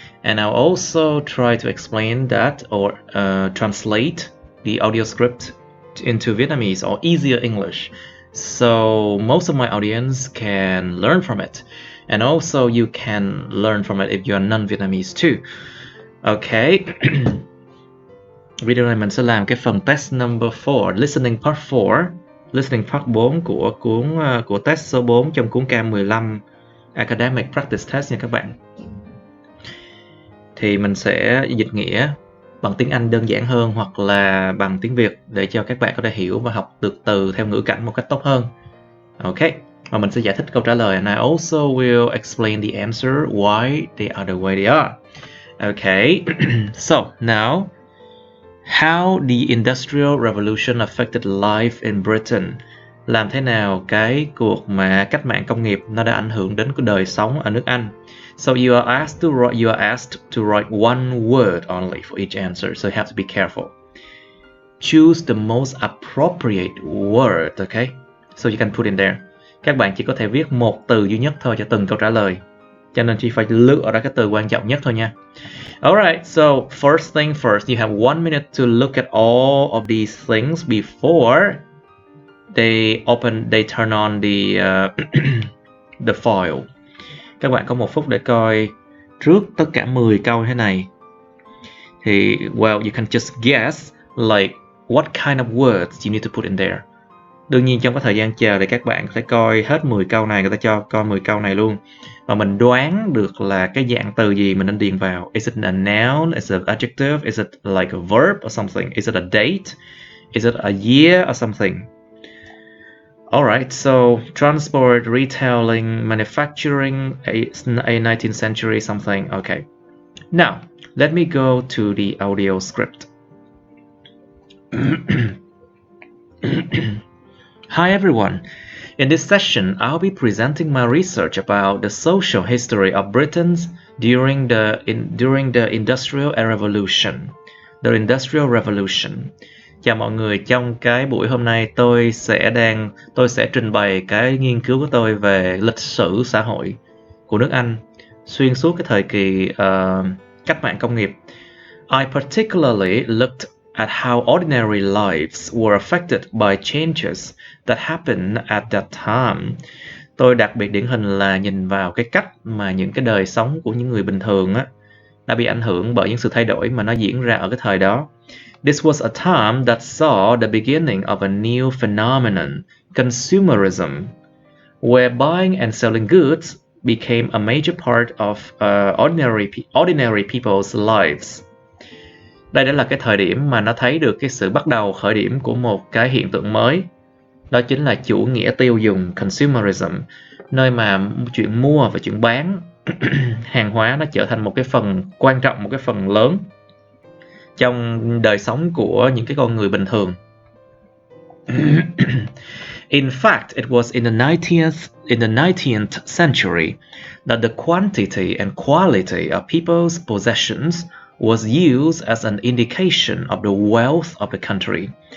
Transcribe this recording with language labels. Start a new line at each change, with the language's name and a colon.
English: And I'll also try to explain that or translate the audio script into Vietnamese or easier English, so most of my audience can learn from it, and also you can learn from it if you are non-Vietnamese too. Okay.
Vietnamese: Video này mình sẽ làm cái phần
English: test number 4, listening part 4,
Vietnamese: listening part 4 của test số 4 trong cuốn Cam 15 academic practice test nha các bạn. Thì mình sẽ dịch nghĩa bằng tiếng Anh đơn giản hơn hoặc là bằng tiếng Việt để cho các bạn có thể hiểu và học được từ theo ngữ cảnh một cách tốt hơn.
English: Ok,
Vietnamese: và mình sẽ giải thích câu trả lời,
English: and I also will explain the answer why they are the way they are. Okay, so now, how the Industrial Revolution affected life in Britain.
Vietnamese: Làm thế nào cái cuộc mà cách mạng công nghiệp nó đã ảnh hưởng đến cái đời sống ở nước Anh.
English: So you are asked to write one word only for each answer, so you have to be careful. Choose the most appropriate word, okay? So you can put in there.
Vietnamese: Các bạn chỉ có thể viết một từ duy nhất thôi cho từng câu trả lời, cho nên chỉ phải lựa ra cái từ quan trọng nhất thôi nha.
English: Alright, so first thing first, you have 1 minute to look at all of these things before they turn on the file.
Vietnamese: Các bạn có 1 phút để coi trước tất cả 10 câu thế này.
English: Thì well, you can just guess like what kind of words you need to put in there.
Vietnamese: Đương nhiên trong cái thời gian chờ thì các bạn sẽ coi hết 10 câu này, người ta cho coi 10 câu này luôn. Và mình đoán được là cái dạng từ gì mình nên điền vào.
English: Is it a noun? Is it an adjective? Is it like a verb or something? Is it a date? Is it a year or something? Alright, so transport, retailing, manufacturing, a 19th century something. Okay. Now, let me go to the audio script. Hi everyone. In this session, I'll be presenting my research about the social history of Britain during the Industrial Revolution. The Industrial Revolution.
Vietnamese: Chào mọi người, trong cái buổi hôm nay tôi sẽ trình bày cái nghiên cứu của tôi về lịch sử xã hội của nước Anh xuyên suốt cái thời kỳ cách mạng công nghiệp.
English: I particularly looked at how ordinary lives were affected by changes that happened at that time.
Vietnamese: Tôi đặc biệt điển hình là nhìn vào cái cách mà những cái đời sống của những người bình thường đã bị ảnh hưởng bởi những sự thay đổi mà nó diễn ra ở cái thời đó.
English: This was a time that saw the beginning of a new phenomenon, consumerism, where buying and selling goods became a major part of ordinary people's lives.
Vietnamese: Đây đã là cái thời điểm mà nó thấy được cái sự bắt đầu khởi điểm của một cái hiện tượng mới. Đó chính là chủ nghĩa tiêu dùng, consumerism, nơi mà chuyện mua và chuyện bán hàng hóa nó trở thành một cái phần quan trọng, một cái phần lớn trong đời sống của những cái con người bình thường.
English: In fact, it was in the 19th century that the quantity and quality of people's possessions was used as an indication of the wealth of the country.